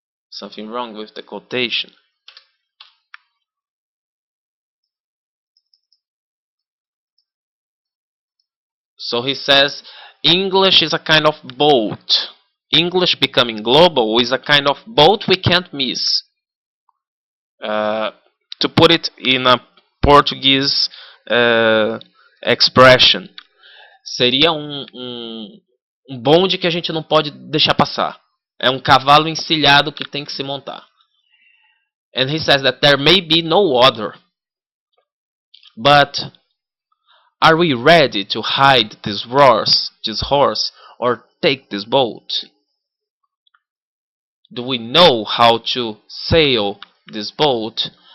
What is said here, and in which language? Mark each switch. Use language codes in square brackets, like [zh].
[en] Something wrong with the quotation. So he says English is a kind of boat. English becoming global is a kind of boat we can't miss. Uh, to put it in a Portuguese expression, [pt] seria um bonde que a gente não pode deixar passar. É um cavalo encilhado que tem que se montar. [en] And he says that there may be no other, but are we ready to hide this horse, or take this boat? Do we know how to sail this boat?